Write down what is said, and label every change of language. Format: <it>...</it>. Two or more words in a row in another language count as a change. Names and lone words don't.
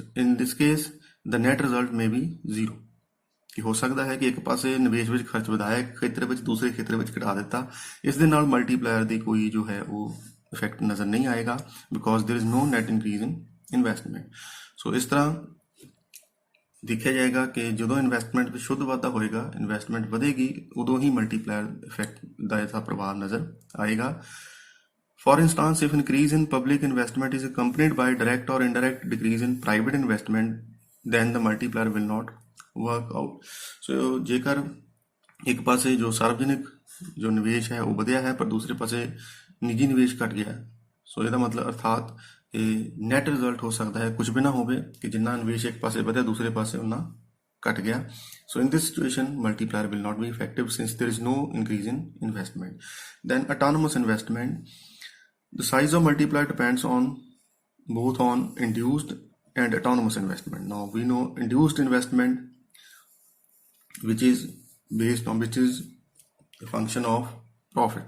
<en>In this case, the net result may be zero.</en> <pa>ਕਿ ਹੋ ਸਕਦਾ ਹੈ ਕਿ ਇੱਕ ਪਾਸੇ ਨਿਵੇਸ਼ ਵਿੱਚ ਖਰਚ ਵਧਾਇਆ ਖੇਤਰ ਵਿੱਚ ਦੂਸਰੇ ਖੇਤਰ ਵਿੱਚ ਘਟਾ ਦਿੱਤਾ ਇਸ ਦੇ ਨਾਲ ਮਲਟੀਪਲਾਇਰ ਦੀ ਕੋਈ ਜੋ ਹੈ ਉਹ ਇਫੈਕਟ ਨਜ਼ਰ ਨਹੀਂ ਆਏਗਾ</pa> <en>because there is no net increase in investment so</en> <pa>ਇਸ ਤਰ੍ਹਾਂ ਦੇਖਿਆ ਜਾਏਗਾ ਕਿ ਜਦੋਂ ਇਨਵੈਸਟਮੈਂਟ ਵਿੱਚ ਸ਼ੁੱਧ ਵਾਧਾ ਹੋਏਗਾ ਇਨਵੈਸਟਮੈਂਟ ਵਧੇਗੀ ਉਦੋਂ ਹੀ ਮਲਟੀਪਲਾਇਰ ਇਫੈਕਟ ਦਾ ਇਹਦਾ ਪ੍ਰਭਾਵ ਨਜ਼ਰ ਆਏਗਾ</pa> <en>For instance, if increase in public investment is accompanied by direct or indirect decrease in private investment, then the multiplier will not work out. So ਜੇਕਰ ਇੱਕ ਪਾਸੇ ਜੋ ਸਾर्वजनिक ਜੋ ਨਿਵੇਸ਼ ਹੈ ਉਹ ਵਧਿਆ ਹੈ ਪਰ ਦੂਸਰੇ ਪਾਸੇ ਨਿੱਜੀ ਨਿਵੇਸ਼ ਘਟ ਗਿਆ ਹੈ ਸੋ ਇਹਦਾ ਮਤਲਬ ਅਰਥਾਤ ਇਹ net result ਹੋ ਸਕਦਾ ਹੈ ਕੁਝ ਵੀ ਨਾ ਹੋਵੇ ਕਿ ਜਿੰਨਾ ਨਿਵੇਸ਼ ਇੱਕ ਪਾਸੇ ਵਧਿਆ ਦੂਸਰੇ ਪਾਸੇ ਉਹਨਾਂ ਘਟ ਗਿਆ so in this situation multiplier will not be effective since there is no increase in investment then autonomous investment the size of multiplier depends on both on induced and autonomous investment. Now we know induced investment which is a function of profit.</en>